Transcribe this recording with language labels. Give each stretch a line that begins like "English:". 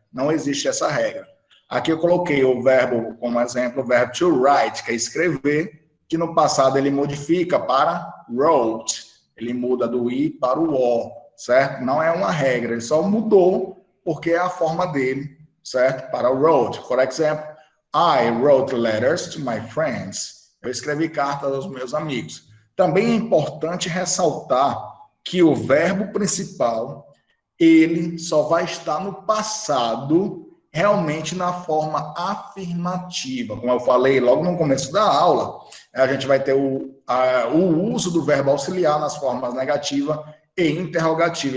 Portuguese: Não existe essa regra. Aqui eu coloquei o verbo, como exemplo, o verbo to write, que é escrever, que no passado ele modifica para wrote. Ele muda do I para o O, certo? Não é uma regra, ele só mudou porque é a forma dele, certo? Para o wrote. Por exemplo,
English: I wrote letters to my friends.
Portuguese: Eu escrevi cartas aos meus amigos. Também é importante ressaltar que o verbo principal, ele só vai estar no passado, realmente na forma afirmativa. Como eu falei logo no começo da aula, a gente vai ter o uso do verbo auxiliar nas formas negativa e interrogativa.